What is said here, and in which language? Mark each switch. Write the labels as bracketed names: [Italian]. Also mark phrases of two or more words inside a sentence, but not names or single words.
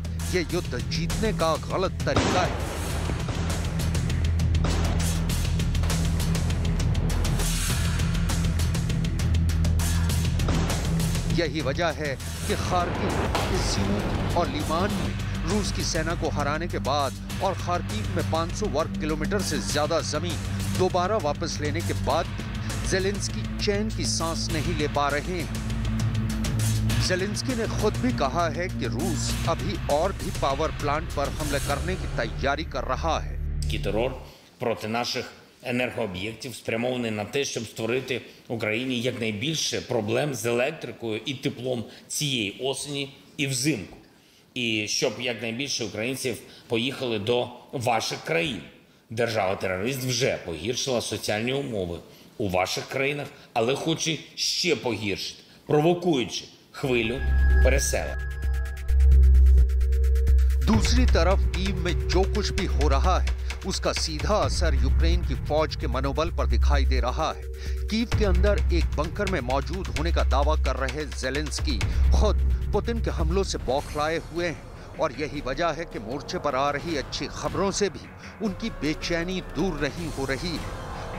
[Hindi] ये युद्ध जीतने का गलत तरीका है। यही वजह है कि खार्किव, इज्यूम और लिमान में रूस की सेना को हराने के बाद और खार्किव में 500 वर्ग किलोमीटर से ज्यादा जमीन दोबारा वापस लेने के बाद भी ज़ेलेंस्की चैन की सांस नहीं ले पा रहे हैं। ज़ेलेंस्की ने खुद भी कहा है कि रूस अभी और भी [English] power plant [Hindi] पर हमले करने की तैयारी कर रहा है। [Ukrainian] Терор проти наших енергооб'єктів спрямований на те, щоб створити Україні якнайбільше проблем з електрикою і теплом цієї осені і взимку. І щоб якнайбільше українців поїхали до ваших країн. Держава-терорист вже погіршила соціальні умови у ваших країнах, але хоче ще погіршити, провокуючи хвилю переселення. [Hindi] दूसरी तरफ कीव में जो कुछ भी हो रहा है उसका सीधा असर यूक्रेन की फौज के मनोबल पर दिखाई दे रहा है। कीव के अंदर एक बंकर में मौजूद होने का दावा कर रहे ज़ेलेंस्की खुद पुतिन के हमलों से बौखलाए हुए हैं और यही वजह है कि मोर्चे पर आ रही अच्छी खबरों से भी उनकी बेचैनी दूर नहीं हो रही है।